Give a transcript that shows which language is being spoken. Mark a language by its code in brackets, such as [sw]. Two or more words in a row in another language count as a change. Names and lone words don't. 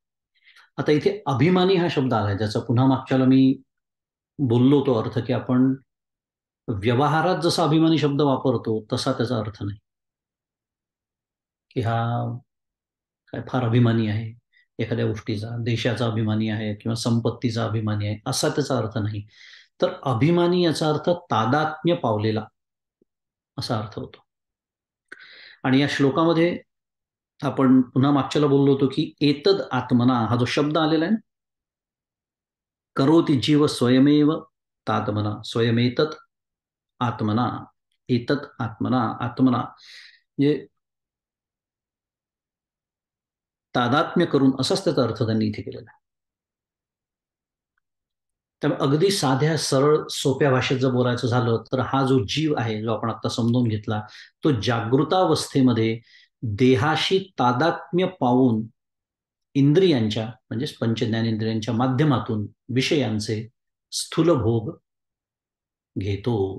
[mr] आता इथे अभिमानी हा शब्द आलाय, ज्याचा पुन्हा मागच्याला मी बोललो तो अर्थ, की आपण व्यवहारात जसा अभिमानी शब्द वापरतो तसा त्याचा अर्थ नाही, की हा काय फार अभिमानी आहे एखाद्या गोष्टीचा, देशाचा अभिमानी आहे किंवा संपत्तीचा अभिमानी आहे, असा त्याचा अर्थ नाही. तर अभिमानी याचा अर्थ तादात्म्य पावलेला असा अर्थ होतो. आणि या श्लोकामध्ये आपण पुन्हा मागच्याला बोललो होतो की [sa] एतद आत्मना [mr] हा जो शब्द आलेला आहे, [sa] करोति जीव स्वयमेव तात्मना, स्वयमेतत आत्मना, एतत आत्मना, [mr] आत्मना म्हणजे तादात्म्य करून, असाच त्याचा अर्थ त्यांनी इथे केलेला आहे. त्यामुळे अगदी साध्या सरळ सोप्या भाषेत जर बोलायचं झालं तर हा जो जीव आहे, जो आपण आता समजून घेतला, तो जागृतावस्थेमध्ये देहाशी तादात्म्य पावून इंद्रियांच्या, म्हणजेच पंचज्ञानेंद्रियांच्या माध्यमातून विषयांचे स्थूल भोग घेतो.